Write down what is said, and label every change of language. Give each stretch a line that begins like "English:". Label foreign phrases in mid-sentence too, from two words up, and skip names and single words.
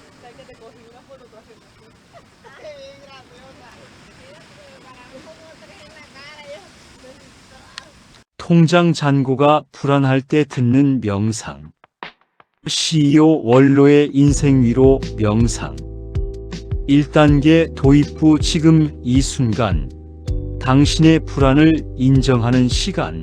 Spanish: que te cogí una foto tú haciendo así. Ay, graciosa. Mira, para mí como tres en la cara, yo.
Korean: 통장 잔고가 불안할 때 듣는 명상. CEO 원로의 인생 위로 명상. 1단계 도입 후 지금 이 순간 당신의 불안을 인정하는 시간.